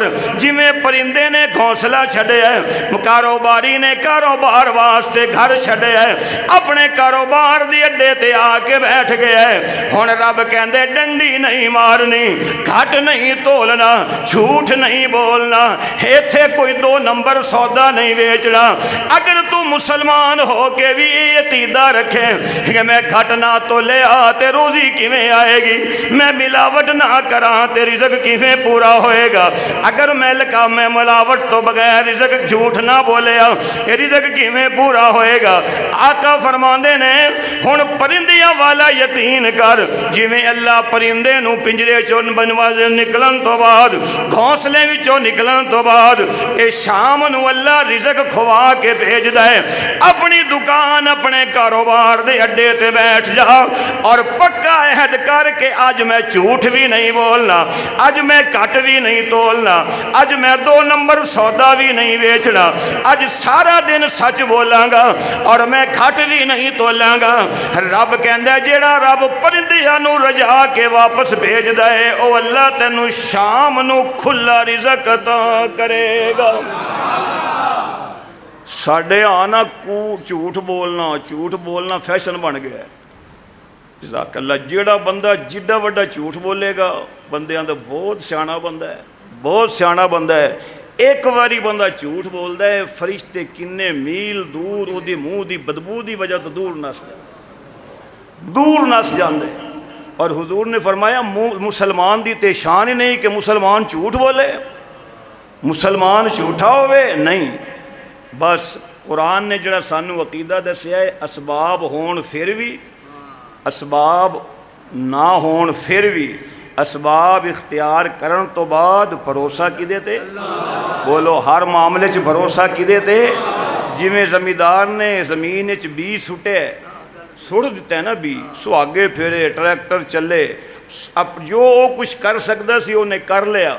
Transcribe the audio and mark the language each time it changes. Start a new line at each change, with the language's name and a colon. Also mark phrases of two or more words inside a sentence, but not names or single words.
Punjabi: جویں پرندے نے گھونسلہ چھڑے ہے، کاروباری نے کاروبار واسطے گھر چھڑے ہے، اپنے کاروبار دی اڈے تے آ کے بیٹھ گیا ہے۔ ہن رب کہندے ڈنڈی نہیں مارنی، گھٹ نہیں تولنا، جھوٹ نہیں بولنا، ایتھے کوئی 2 نمبر سودا نہیں بیچنا۔ اگر تو مسلمان ہو کے بھی یہ عقیدہ رکھے کہ میں گھٹ نہ تولیا تے روزی کیویں آئے گی، میں ملاوٹ نہ کراں تے رزق کیویں پورا ہوئے گا، اگر میں ملاوٹ تو بغیر رزق جھوٹ نہ بولیا رزق کیویں پورا ہوئے گا۔ آقا فرماندے نے ہن پرندیاں والا یقین کر، جویں اللہ پرندے نو پنجرے چوں بنواز نکلن تو بعد، گھونسلے وچوں نکلن تو بعد، اے شام نو اللہ رزق کھوا کے بھیجدا ہے۔ اپنی دکان اپنے کاروبار دے اڈے تے بیٹھ جا اور پکا عہد کر کے آج میں جھوٹ بھی نہیں بولنا، آج میں کٹ بھی نہیں تولنا، آج میں 2 نمبر سودا بھی نہیں بیچنا، آج سارا دن سچ بولاں گا اور میں کھٹ بھی نہیں تولاں گا۔ رب کہندا ہے جیڑا رب پرندیاں نو رجا کے واپس بھیجدا ہے او اللہ تینوں شام نو کھلا رزق عطا کرے گا۔ ساڈے آنا جھوٹ بولنا فیشن بن گیا ہے۔
Arabic: جزاک اللہ۔
Punjabi: جیڑا بندہ جڈا وڈا جھوٹ بولے گا بندیاں دا بہت سیاںا بندہ ہے، بہت سیاںا بندہ ہے۔ ایک واری بندہ جھوٹ بولدا ہے فرشتے کنے میل دور او دی منہ دی بدبو دی وجہ تو دور نس جاندے۔ اور حضور نے فرمایا مسلمان دی تے شان ہی نہیں کہ مسلمان جھوٹ بولے، مسلمان جھوٹا ہوئے نہیں، بس ਕੁਰਾਨ ਨੇ ਜਿਹੜਾ ਸਾਨੂੰ ਅਕੀਦਾ ਦੱਸਿਆ ਹੈ, ਅਸਬਾਬ ਹੋਣ ਫਿਰ ਵੀ, ਅਸਬਾਬ ਨਾ ਹੋਣ ਫਿਰ ਵੀ, ਅਸਬਾਬ ਇਖਤਿਆਰ ਕਰਨ ਤੋਂ ਬਾਅਦ ਭਰੋਸਾ ਕਿਹਦੇ ਤੇ? ਬੋਲੋ, ਹਰ ਮਾਮਲੇ 'ਚ ਭਰੋਸਾ ਕਿਹਦੇ ਤੇ? ਜਿਵੇਂ ਜ਼ਮੀਂਦਾਰ ਨੇ ਜ਼ਮੀਨ ਵਿੱਚ ਬੀਜ ਸੁੱਟਿਆ, ਸੁੱਟ ਦਿੱਤਾ ਨਾ ਬੀਜ, ਸੁਹਾਗੇ ਫੇਰੇ, ਟਰੈਕਟਰ ਚੱਲੇ, ਜੋ ਉਹ ਕੁਛ ਕਰ ਸਕਦਾ ਸੀ ਉਹਨੇ ਕਰ ਲਿਆ।